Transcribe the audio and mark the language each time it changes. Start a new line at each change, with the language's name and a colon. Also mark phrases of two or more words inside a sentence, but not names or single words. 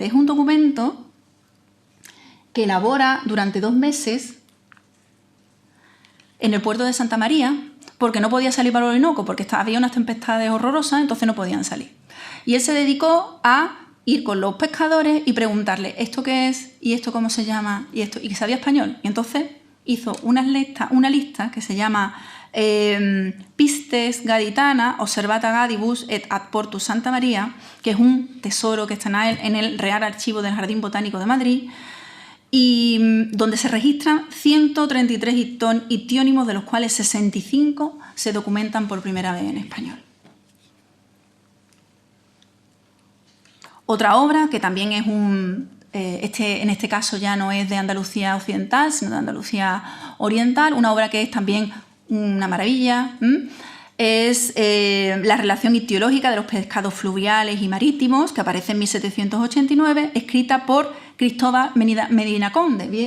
Spanish: Es un documento que elabora durante 2 meses en el puerto de Santa María, porque no podía salir para el Orinoco, porque había unas tempestades horrorosas, entonces no podían salir. Y él se dedicó a ir con los pescadores y preguntarle ¿esto qué es? ¿Y esto cómo se llama? Y que sabía español. Y entonces hizo una lista que se llama Pistes Gaditana Observata Gadibus et ad Portus Santa María, que es un tesoro que está en el Real Archivo del Jardín Botánico de Madrid, y donde se registran 133 ictiónimos, de los cuales 65 se documentan por primera vez en español. Otra obra que también es en este caso ya no es de Andalucía occidental, sino de Andalucía oriental, una obra que es también una maravilla, es la relación ictiológica de los pescados fluviales y marítimos, que aparece en 1789, escrita por Cristóbal Medina Conde.